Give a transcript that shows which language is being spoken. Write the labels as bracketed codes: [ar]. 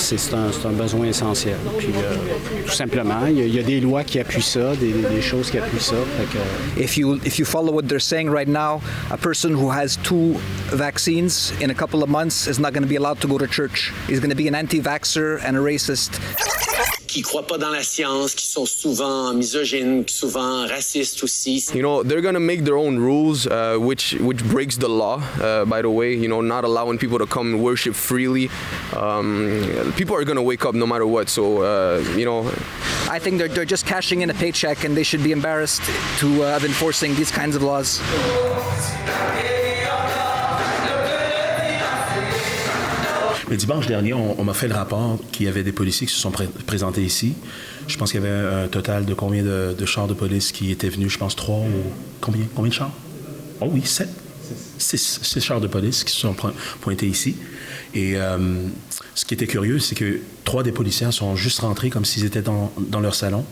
[fr] C'est un besoin essentiel. Puis tout simplement, il y a des lois qui appuient ça, des choses qui appuient ça. [en] If you follow what they're saying right now, a person who has 2 vaccines in a couple of months is not going to be allowed to go to church. He's going to be an anti-vaxxer and a racist. [fr] Qui croient pas dans la science, qui sont souvent misogynes, souvent racistes aussi. [en] You know, they're gonna make their own rules, which breaks the law, by the way. You know, not allowing people to come and worship freely. People are gonna wake up no matter what. So, you know, I think they're just cashing in a paycheck, and they should be embarrassed to have enforcing these kinds of laws. [fr] Le dimanche dernier, on m'a fait le rapport qu'il y avait des policiers qui se sont présentés ici. Je pense qu'il y avait un total de combien de chars de police qui étaient venus, je pense 3 ou... Combien de chars? Oh oui, 7. 6 chars de police qui se sont pointés ici. Et ce qui était curieux, c'est que 3 des policiers sont juste rentrés comme s'ils étaient dans leur salon.